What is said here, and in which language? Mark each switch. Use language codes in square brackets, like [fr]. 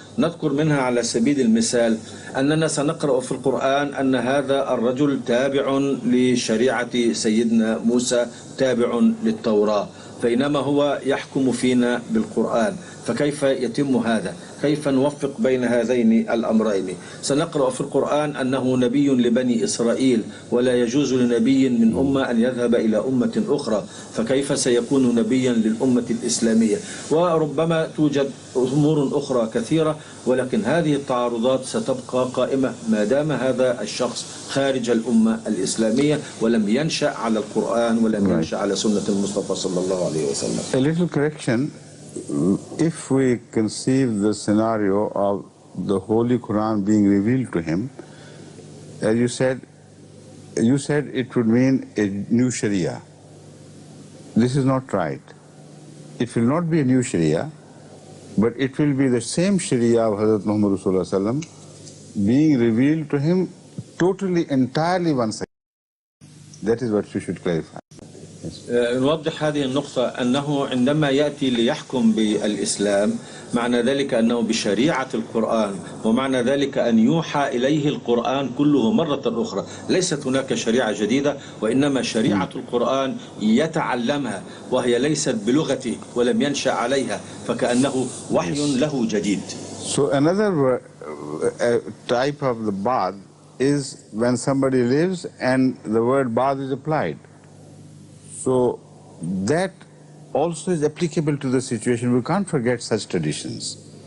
[ar] نذكر منها على سبيل المثال أننا سنقرأ في القرآن أن هذا الرجل تابع لشريعة سيدنا موسى، تابع للتوراة، بينما هو يحكم فينا بالقرآن، فكيف يتم هذا؟ كيف نوفق بين هذين الأمرين؟ سنقرأ في القرآن أنه نبي لبني إسرائيل، ولا يجوز لنبي من أمة أن يذهب إلى أمة أخرى، فكيف سيكون نبيا للأمة الإسلامية؟ وربما توجد أمور أخرى كثيرة، ولكن هذه التعارضات ستبقى قائمة ما دام هذا الشخص خارج الأمة الإسلامية ولم ينشأ على القرآن ولم ينشأ على سنة المصطفى صلى الله عليه وسلم. [en] A little correction. If we conceive the scenario of the Holy Quran being revealed to him, as you said it would mean a new Sharia. This is not right. It will not be a new Sharia, but it will be the same Sharia of Hazrat Muhammad Rasulullah Sallam being revealed to him totally, entirely once again. That is what you should clarify. [ar] نوضح هذه النقطة أنه عندما يأتي ليحكم بالإسلام معنى ذلك أنه بشريعة القرآن، ومعنى ذلك أن يوحى إليه القرآن كله مرة أخرى، ليست هناك شريعة جديدة وإنما شريعة القرآن يتعلمها وهي ليست بلغته ولم ينشأ عليها، فكأنه وحي له جديد. [en] So another type of the ba'd is when somebody lives and the word ba'd is applied. So that also is applicable to the situation. We can't forget such traditions.